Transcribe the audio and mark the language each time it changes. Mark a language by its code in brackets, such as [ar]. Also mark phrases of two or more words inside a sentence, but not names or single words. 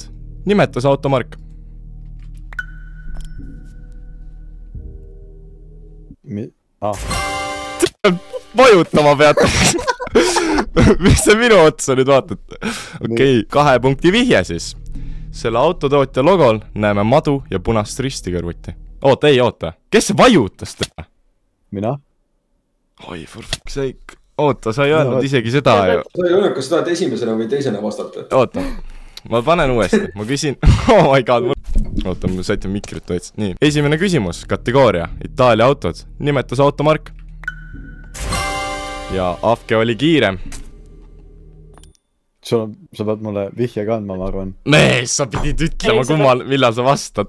[et] Nimetas automark. Vajutama peate. Mis see minu otsa nüüd vaatate? Okei, 2 punkti vihje siis. Selle autotootja logol näeme madu ja punast risti kõrvuti. Oota. Kes see vajutas teha? Mina? Oi, [en] for fuck's sake. [et] Oota, sa ei öelnud isegi seda ju. Sa ei öelnud, kas tahad esimesena või teisena vastata? Oota, ma panen uuesti. Ma küsin... [en] Oh my god. [et] Oota, ma sätin mikrit ootsin. Nii, esimene küsimus. Kategooria. Itaalia autod. Nimetas automark. Ja Afke oli kiirem. Sa pead mulle vihje kandma, ma arvan. Mees, sa pidid ütlema, millal sa vastad.